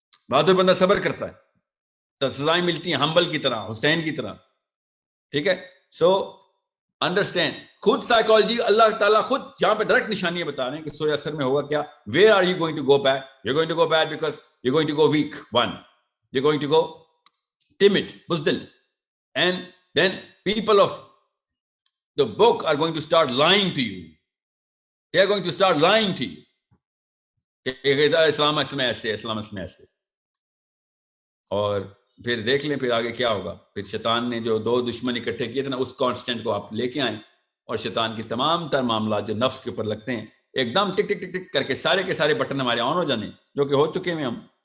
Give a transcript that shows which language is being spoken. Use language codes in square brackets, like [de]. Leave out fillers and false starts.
[ur] بہادر بندہ صبر کرتا ہے تو سزائیں ملتی ہیں, حنبل کی طرح, حسین کی طرح. ٹھیک ہے, سو انڈرسٹینڈ. خود سائیکالوجی اللہ تعالیٰ خود یہاں پہ ڈائریکٹ نشانیاں بتا رہے ہیں کہ سورہ اثر میں ہوگا کیا. [en] Where are you going to go bed? You going to go bed because you going to go weak. One, you going to go timid, بزدل. And then people of the book are going to start lying to you. They are going to start lying to you. [ur] اسلام میں ایسے, اسلام میں ایسے. اور پھر دیکھ لیں پھر آگے کیا ہوگا. پھر شیطان نے جو 2 دشمن اکٹھے کیے تھے نا, اس کانسٹنٹ کو آپ لے کے آئیں اور شیطان کی تمام تر معاملات جو نفس کے اوپر لگتے ہیں ایک دم ٹک ٹک ٹک ٹک کر کے سارے کے سارے بٹن ہمارے آن ہو جانے, جو کہ ہو چکے ہیں ہم.